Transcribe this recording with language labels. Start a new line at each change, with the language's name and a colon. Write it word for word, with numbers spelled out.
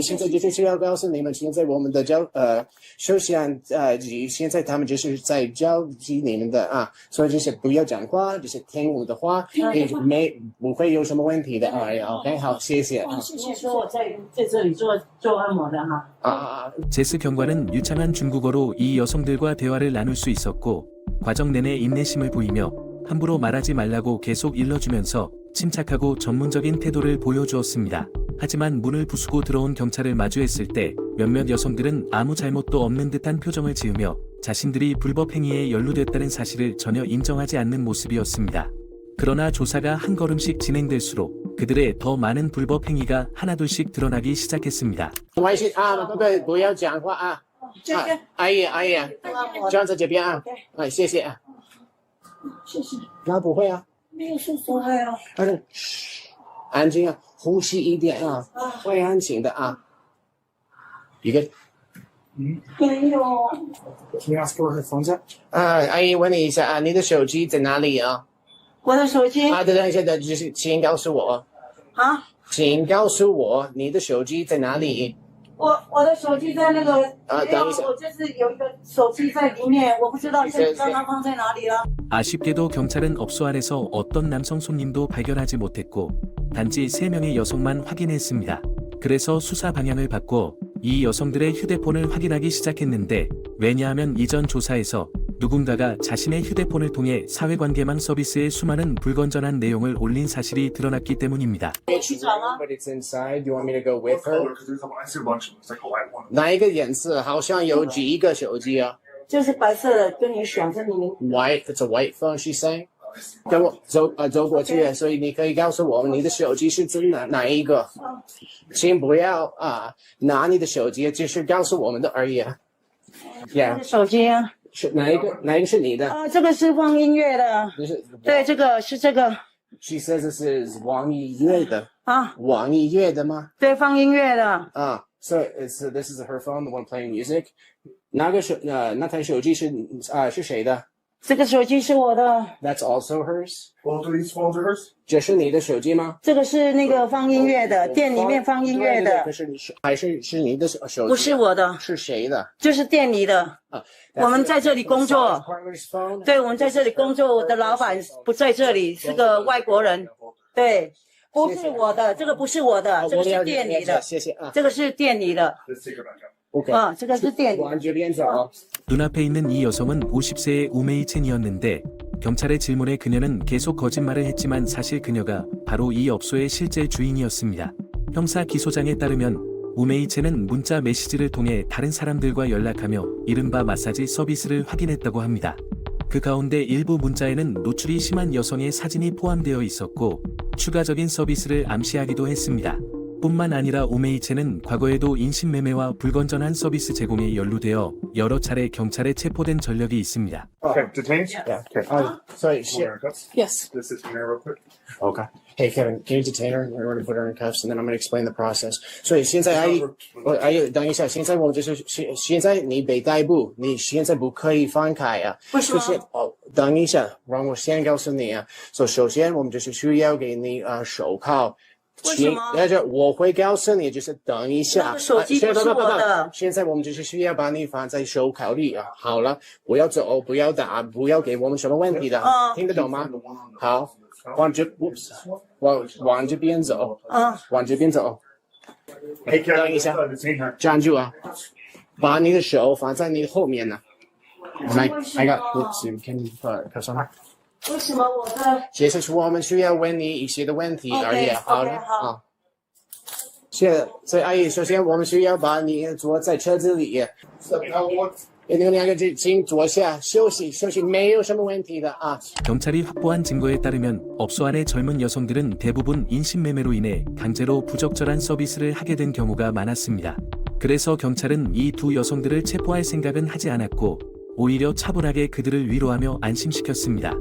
Chinese: 现在就是需要告诉你们，现在我们的交呃首相呃现在他们就是在召集你们的啊，所以就是不要讲话，就是听我的话，也没不会有什么问题的啊。 OK， 好，谢谢啊谢说我在在这里做做按摩的哈。啊啊！
Korean: 제스 경관은 유창한 중국어로 이 여성들과 대화를 나눌 수 있었고 과정 내내 인내심을 보이며 함부로 말하지 말라고 계속 일러주면서 침착하고 전문적인 태도를 보여주었습니다. 하지만 문을 부수고 들어온 경찰을 마주했을 때 몇몇 여성들은 아무 잘못도 없는 듯한 표정을 지으며 자신들이 불법 행위에 연루됐다는 사실을 전혀 인정하지 않는 모습이었습니다. 그러나 조사가 한 걸음씩 진행될수록 그들의 더 많은 불법 행위가 하나둘씩 드러나기 시작했습니다.
Chinese: 没关系啊，各位不要讲话啊。这个啊，阿姨阿姨，做按摩的站在这边啊，哎，谢谢啊。谢谢，那不会啊，没有受伤害啊。但是嘘安静啊，呼吸一点啊，会安静的啊。一个，没有，
English: Can you ask for her phone set?
Chinese: 啊，阿姨问你一下啊，你的手机在哪里啊？我的手机啊，等等一下，等就是请告诉我，啊，请告诉我你的手机在哪里？我我的手机在那个，啊等一下我就是有一个手机在里面，我不知道现在刚刚放在哪里了。
Korean: 아쉽게도 경찰은 업소 안에서 어떤 남성 손님도 발견하지 못했고 단지 세 명의 여성만 확인했습니다. 그래서 수사 방향을 바꿔 이 여성들의 휴대폰을 확인하기 시작했는데 왜냐하면 이전 조사에서 누군가가 자신의 휴대폰을 통해 사회관계망 서비스에 수많은 불건전한 내용을 올린 사실이 드러났기 때문입니다.
Chinese: 我去找啊，
English: But it's inside. Do you want me to go What color? Because there's a, I see a bunch of them. It's like, oh, I want them.
Chinese: 哪一个颜色？好像有几个手机啊就是白色的，跟你想跟你
English: ？White, it's a white phone. She's saying. I see
Chinese: 跟我走啊、呃、走过去，所以你可以告诉我你的手机是指哪哪一个？请不要啊、拿你的手机，就是告诉我们的而已啊。我
English: Yeah，
Chinese: 的手机啊，是哪一个？哪一个是你的？啊，这个是放音乐的，就是对，这个是这个
English: She says this is
Chinese: 网易乐的，啊，网易乐的吗？对，放音乐的，
English: 啊、s o it's this is her phone, the one playing music.
Chinese: 那个手呃那台手机是啊、是谁的这个手机是我的，
English: ？That's also hers. Both of these phones are hers?
Chinese: 这是你的手机吗？这个是那个放音乐的，店里面放音乐对对对可的，是你是还是是你的手手机？不是我的，是谁的？就是店里的。啊，我们在这里工作
English: Partner's phone.
Chinese: 对，我们在这里工作，我的老板不在这里，是个外国人。对，不谢是谢我的，这个不是我的，这个是店里的，谢谢啊。这个是店里的，
English: Let's take her back out. OK，
Chinese: 啊，这个是店里往这边走。
Korean: 눈앞에 있는 이 여성은 오십 세의 우메이 첸이었는데 경찰의 질문에 그녀는 계속 거짓말을 했지만 사실 그녀가 바로 이 업소의 실제 주인이었습니다. 형사 기소장에 따르면 우메이 첸은 문자 메시지를 통해 다른 사람들과 연락하며 이른바 마사지 서비스를 확인했다고 합니다. 그 가운데 일부 문자에는 노출이 심한 여성의 사진이 포함되어 있었고 추가적인 서비스를 암시하기도 했습니다. 뿐만 아니라 오메이체는 과거에도 인신매매와 불건전한 서비스 제공에 연루되어 여러 차례 경찰에 체포된 전력이 있습니다.
English: Okay, detained? Yeah. Okay. Oh, sorry. Hold Shit. her in cuffs. Yes. This is Mary real quick. Okay. Hey, Kevin, can you detain her? We're going to put her in cuffs, and then I'm going to explain the process.
Chinese: 所以现在阿姨，我阿姨，等一下，现在我们就是现现在你被逮捕，你现在不可以放开啊。为什么就是哦，等一下，让我先告诉你啊。所以首先我们就是需要给你啊、呃、手铐。为什么请但是我会告诉你，就是等一那下。个手机啊现在不是不不不我的现在我们就是需要把你放在手铐里啊。好了，不要走，不要打，不要给我们什么问题的，嗯听得懂吗？
English: The one on the-
Chinese: 好，往这，往往这边走，啊，往这边走，
English: Hey, Kevin,
Chinese: 等一下
English: uh, detain her.
Chinese: 站住啊！把你的手放在你后面呢。来，那个，你看你呃，可上。为什么我的其实是我们需要问你一些的问题
English: OK，
Chinese: 而已。
English: OK，
Chinese: 好了好啊。谢，所以阿姨，首先我们需要把你坐在车子里，你们两个就请坐下休息休息，没有什么问题的啊。
Korean: 경찰이 확보한 증거에 따르면 업소 안의 젊은 여성들은 대부분 인신매매로 인해 강제로 부적절한 서비스를 하게 된 경우가 많았습니다. 그래서 경찰은 이 두 여성들을 체포할 생각은 하지 않았고 오히려 차분하게 그들을 위로하며 안심시켰습니다.